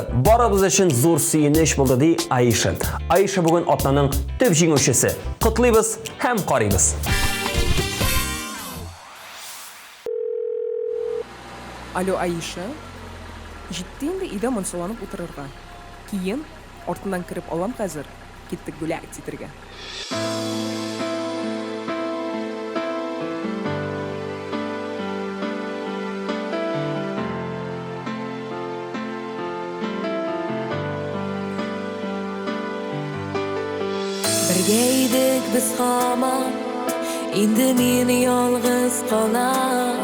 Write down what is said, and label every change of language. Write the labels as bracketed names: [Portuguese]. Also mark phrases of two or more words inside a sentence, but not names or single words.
[Tatar] Барыбыз өчен зур сөенеч булды ди Аиша. Аиша бүген атнаның төп җиңүчесе. Котлыйбыз һәм карыйбыз. Алло, Аиша. Җитте инде өйдә монсаланып утырырга. Киен артыннан кереп алам хәзер. Киттек бүләк титергә. [Uzbek] Birga idik biz hamon, endi men yolg'iz qolam.